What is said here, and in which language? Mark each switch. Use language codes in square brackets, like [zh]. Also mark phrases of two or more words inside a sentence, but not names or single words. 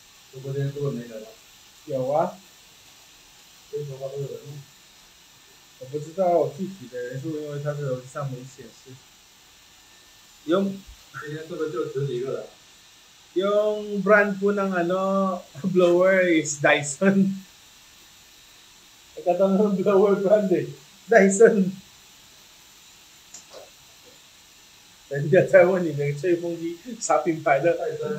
[zh] 直播间都没人了，有啊，非头发都有人用。我不知道我具体的人数，因为他的手机上没显示。用今天是不是就10几个人？ [tl] yung brand po ng blower is Dyson. Nagkatanong ng blower brand eh. Dyson. [zh] 人家在问你的吹风机啥品牌的，戴森啊，